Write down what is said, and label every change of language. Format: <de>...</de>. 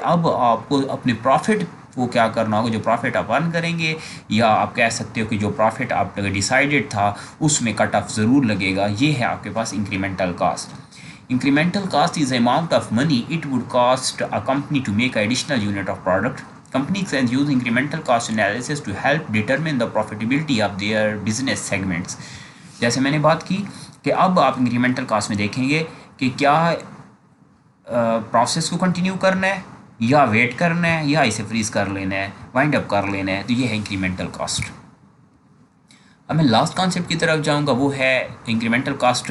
<hi>अब आपको अपने प्रॉफिट को क्या करना होगा, जो प्रॉफिट आप अर्न करेंगे, या आप कह सकते हो कि जो प्रॉफिट आप डिसाइडेड था उसमें कट ऑफ ज़रूर लगेगा। ये है आपके पास</hi> <en>Incremental cost. Incremental cost is amount of money it would cost a company to make additional unit of product. Companies can use incremental cost analysis to help determine the profitability of their business segments.</en> <hi>जैसे मैंने बात की कि अब आप incremental cast में देखेंगे कि क्या प्रोसेस को कंटिन्यू करना है या वेट करना है या इसे फ्रीज कर लेना है, वाइंड अप कर लेना है। तो ये है इंक्रीमेंटल कास्ट। अब मैं लास्ट कॉन्सेप्ट की तरफ जाऊंगा, वो है इंक्रीमेंटल कास्ट।</hi>